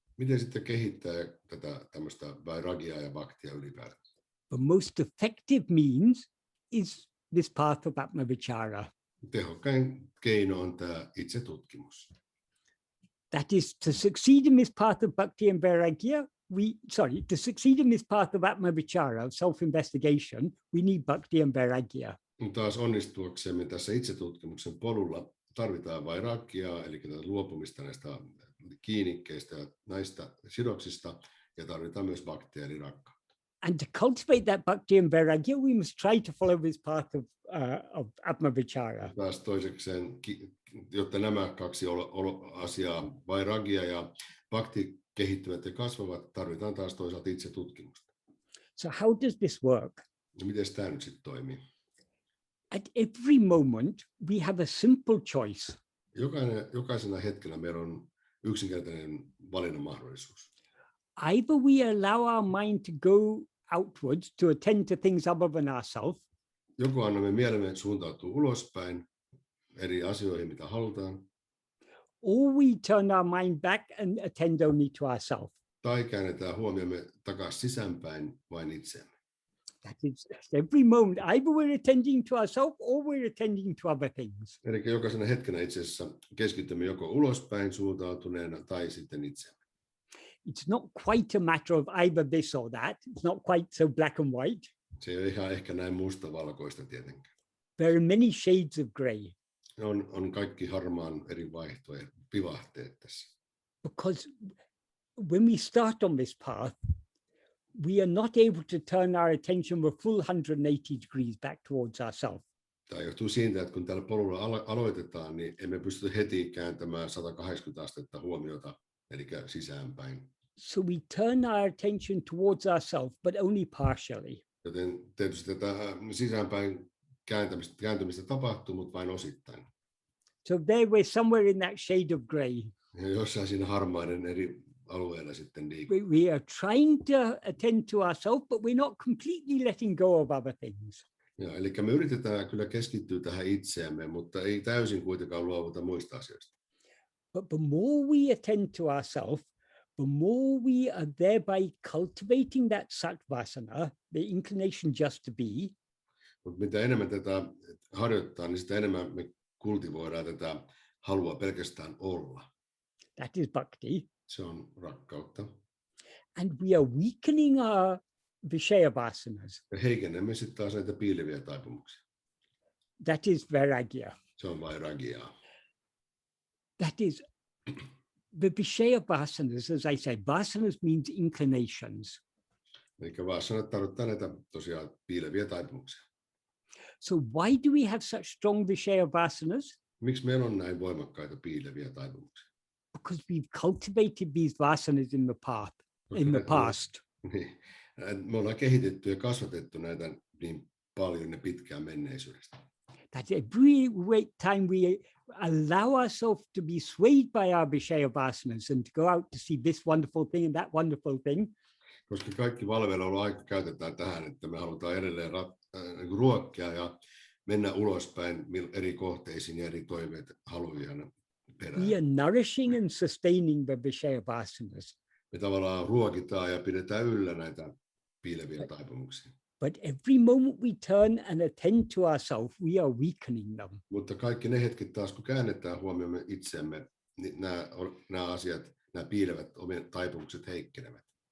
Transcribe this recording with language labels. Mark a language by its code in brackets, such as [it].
[fi] Miten sitten kehittää tätä tämmöistä vairagyaa ja bhaktia ylipäätään? [en] The most effective means is this path of atmavichara. [fi] Tehokkain keino on tämä itsetutkimus. [en] That is, to succeed in this path of bhakti and vairagya, to succeed in this path of atma-vichara, self-investigation, we need bhakti and vairagya. [fi] Taas onnistuaksemme tässä itsetutkimuksen polulla tarvitaan vairagyaa, eli luopumista näistä kiinnikkeistä ja näistä sidoksista, ja tarvitaan myös bhaktia eli rakkautta. [en] And to cultivate that bhakti and vairagya, we must try to follow this path of atma-vichara. [fi] Taas toisekseen, jotta nämä kaksi asiaa, vairagya ja bhakti, kehittyvät ja kasvavat, tarvitaan taas toisaalta itsetutkimusta. [en] So how does this work? [fi] Ja miten tämä nyt sitten toimii? [en] At every moment, we have a simple choice. [fi] Jokaisena hetkellä meillä on yksinkertainen valinnan mahdollisuus. [en] Either we allow our mind to go outwards to attend to things other than ourselves, [fi] Joko annamme mielemme suuntautua ulospäin eri asioihin, mitä halutaan, [en] or we turn our mind back and attend only to ourselves. [fi] tai käännetään huomiomme takaisin sisäänpäin vain itseemme. [en] That is, every moment, either we're attending to ourselves or we're attending to other things. [fi] Eli jokaisena hetkenä itse asiassa keskitymme joko ulospäin suuntautuneena tai sitten itseemme. [en] It's not quite a matter of either this or that. It's not quite so black and white. [fi] Se ei ole ihan ehkä näin mustavalkoista tietenkään. [en] There are many shades of grey. [fi] On kaikki harmaan eri vaihtoehtoja, vivahteet tässä. [en] Because when we start on this path, we are not able to turn our attention a full 180 degrees back towards ourselves. [fi] Tämä johtuu siitä, että kun tällä polulla aloitetaan, niin emme pysty heti kääntämään 180 astetta huomiota, eli sisäänpäin. [en] So we turn our attention towards ourselves, but only partially. [fi] Joten tietysti tätä sisäänpäin kääntymistä tapahtuu, mutta vain osittain. [en] So there we're somewhere in that shade of grey. [fi] Ja jossain siinä harmaiden eri alueella sitten liikkuu. [en] We are trying to attend to ourselves, but we're not completely letting go of other things. [fi] Ja, eli me yritetään kyllä keskittyä tähän itseämme, mutta ei täysin kuitenkaan luovuta muista asioista. [en] But the more we attend to ourselves, the more we are thereby cultivating that sattvasana, the inclination just to be. [fi] Mutta mitä enemmän tätä harjoittaa, niin sitä enemmän me kultivoidaan tätä halua pelkästään olla. [en] That is bhakti. [fi] Se on rakkautta. [en] And we are weakening our vishaya vasanas. [fi] Ja heikennämme sitten taas näitä piileviä taipumuksia. [en] That is vairagya. [fi] Se on vairagya. [en] That is the vishaya vasanas, as I say, vasanas means inclinations. [fi] Eli vasanat tarkoittaa näitä tosiaan piileviä taipumuksia. [en] So why do we have such strong vishaya vasanas? [fi] Miksi meillä on näin voimakkaita piileviä taipumuksia? [en] Because we've cultivated these vasanas in the path, in the past. [fi] Niin. Me ollaan kehitetty ja kasvatettu näitä niin paljon ja pitkään menneisyydestä. [en] That every time we allow ourselves to be swayed by our vishaya vasanas and to go out to see this wonderful thing and that wonderful thing. [fi] Koska kaikki valveiluaika käytetään tähän, että me halutaan edelleen ruokkia ja mennä ulospäin eri kohteisiin ja eri toiveet haluja perään. [en] We are nourishing and sustaining the vishaya vasanas. [fi] Me tavallaan ruokitaan ja pidetään yllä näitä piileviä taipumuksia. [en] But every moment we turn and attend to ourselves, we are weakening them. [fi] Mutta kaikki ne hetket taas, kun käännetään huomiomme itsemme, niin nämä asiat, nämä piilevät omien taipumukset heikkenevät.